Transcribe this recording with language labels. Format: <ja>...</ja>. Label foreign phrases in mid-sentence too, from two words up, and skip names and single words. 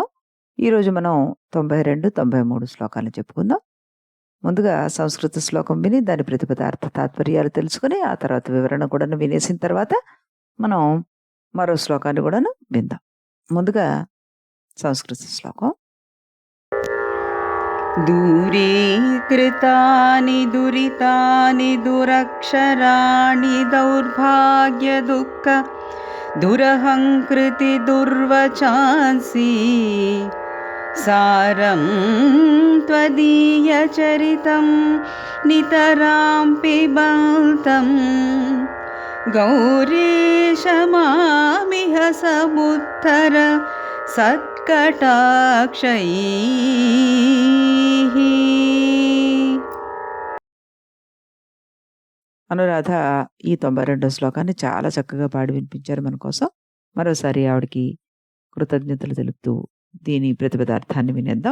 <te>ఈరోజు మనం 92, 93 శ్లోకాలు చెప్పుకుందాం. ముందుగా సంస్కృత శ్లోకం విని దాని ప్రతిపదార్థ తాత్పర్యాలు తెలుసుకుని ఆ తర్వాత వివరణ కూడా వినేసిన తర్వాత మనం మరో శ్లోకాన్ని కూడాను విందాం. ముందుగా సంస్కృత శ్లోకం.</te> <sa>दूरीकृतानि दुरितानि दुरक्षराणि दौर्भाग्य दुःख दुरहङ्कृति दुर्वचांसि सारं त्वदीयचरितं नितरां पिबन्तं गौरीश मामिह समुत्तर సత్కటాక్షైః.</sa> <te>అనురాధ ఈ 92 శ్లోకాన్ని చాలా చక్కగా పాడి వినిపించారు మన కోసం. మరోసారి ఆవిడకి కృతజ్ఞతలు తెలుపుతూ దీని ప్రతిపదార్థాన్ని వినేద్దాం.</te>